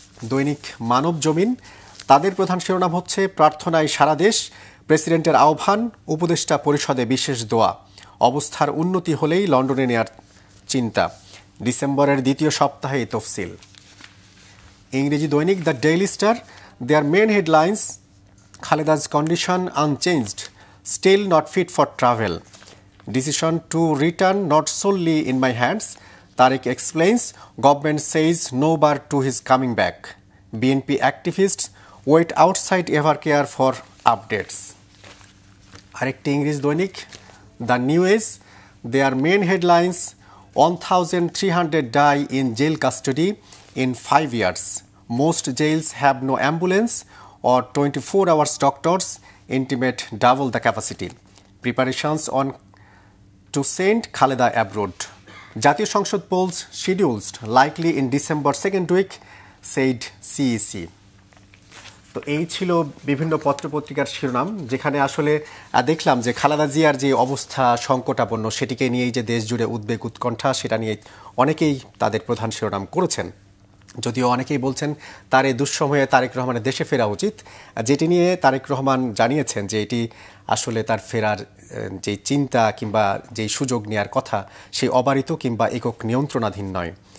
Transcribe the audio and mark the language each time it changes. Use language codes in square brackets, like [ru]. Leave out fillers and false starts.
[bn] দৈনিক মানব জমিন, তাদের প্রধান শিরোনাম হচ্ছে, প্রার্থনায় সারা দেশ, প্রেসিডেন্টের আহ্বান, উপদেষ্টা পরিষদে বিশেষ দোয়া, অবস্থার উন্নতি হলেই লন্ডনে নেয়ার চিন্তা। ডিসেম্বরের দ্বিতীয় সপ্তাহে তফসিল। ইংরেজি দৈনিক the daily star, [en] Their main headlines, Khaleda's condition unchanged, still not fit for travel. Decision to return not solely in my hands. Tariq explains, government says no bar to his coming back. BNP activists wait outside Evercare for updates. [bn] আরেকটি ইংরেজি দৈনিক the new age, [en] their main headlines, 1,300 die in jail custody in 5 years. Most jails have no ambulance or 24 hours doctors, intimate double the capacity. Preparations on to send Khaleda abroad. জাতীয় সংসদ polls scheduled likely in December 2nd week, said CEC. [bn] তো এই ছিল বিভিন্ন পত্রপত্রিকার শিরোনাম, যেখানে আসলে দেখলাম যে খালেদা জিয়ার যে অবস্থা সংকটাপন্ন সেটিকে নিয়েই যে দেশ জুড়ে উদ্বেগ উৎকণ্ঠা, সেটা নিয়ে অনেকেই তাদের প্রধান শিরোনাম করেছেন। যদিও অনেকেই বলছেন তার এই দুঃসময়ে তারেক রহমানের দেশে ফেরা উচিত, যেটি নিয়ে তারেক রহমান জানিয়েছেন যে এটি আসলে তার ফেরার যে চিন্তা কিংবা যেই সুযোগ নেওয়ার কথা সেই অবারিত কিংবা একক নিয়ন্ত্রণাধীন নয়।